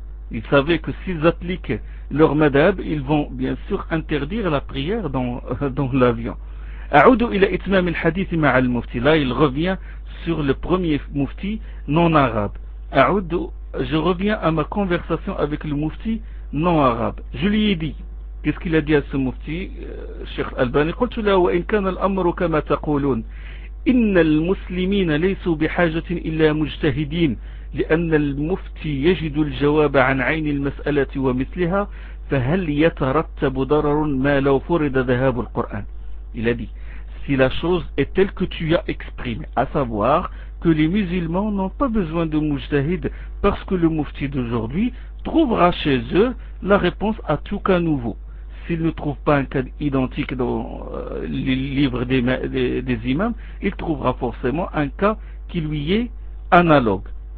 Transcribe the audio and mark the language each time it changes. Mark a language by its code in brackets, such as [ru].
[fr] Ils savaient que s'ils appliquent leur madhab, ils vont bien sûr interdire la prière dans l'avion. [ar] A'oudou ila itmam al-hadith ma'a al-mufti. [fr] Là, il revient sur le premier mufti non arabe. A'oudou, je reviens à ma conversation avec le mufti non arabe. Je lui ai dit, qu'est-ce qu'il a dit à ce mufti, Cheikh Albani? [ar] قلت له وإن كان الأمر كما تقولون إن المسلمين ليسوا بحاجة إلا مجتهدين لأن المفتي يجد الجواب عن عين المسألة ومثلها فهل يترتب ضرر ما لو فرض ذهاب القرآن. [fr] Il a dit, si la chose est telle que tu as exprimé, à savoir que les musulmans n'ont pas besoin de mujtahid parce que le mufti d'aujourd'hui trouvera chez eux la réponse à tout cas nouveau. S'il ne trouve pas un cas identique dans les livres des imams, il trouvera forcément un cas qui lui est analogue.